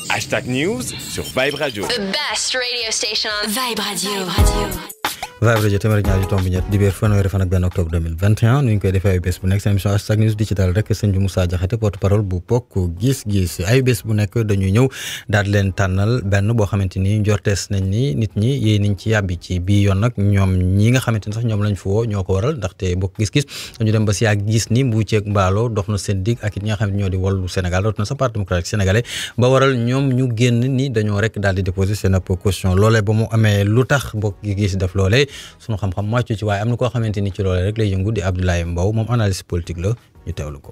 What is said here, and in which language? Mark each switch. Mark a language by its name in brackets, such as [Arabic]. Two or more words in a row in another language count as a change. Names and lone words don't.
[French] #News sur Vibe Radio. [English] The best radio station on Vibe Radio. [Wolof] Vibe Radio téeméer ñaari tomb ñett di beer fanweeri fan ak benn octobre 2021 nu ñu koy defee ay bés bu nekk seen émission #News di ci dal rek sëñ Moussa Diakhaté porte-parole bu bokk gis-gis ay bés bu nekk dañuy ñëw daal di leen tànnal benn boo xamante ni njortees nañ ni nit ñi yéey nañ ci yàbbi ci bii yoon nag ñoom ñi nga xamante ni sax ñoom lañ fa woo ñoo ko waral ndaxte bokk gis-gis dañu dem ba si yàgg gis ni mbu ceeg mbaaloo dox na seen dig ak it ñi nga xam ne ñoo di Wallu Sénégal doot na sa parti démocratique sénégalais ba waral ñoom ñu génn ni dañoo rek daal di déposer seen caution loolee ba mu amee lu tax bokk gis def loolee sunu xam-xam màccu ci waaye am na koo xamante ni ci loolee rek lay yëngu di Abdoulaye Mbow moom [French] analyste politique [Wolof] la ñu teewlu ko.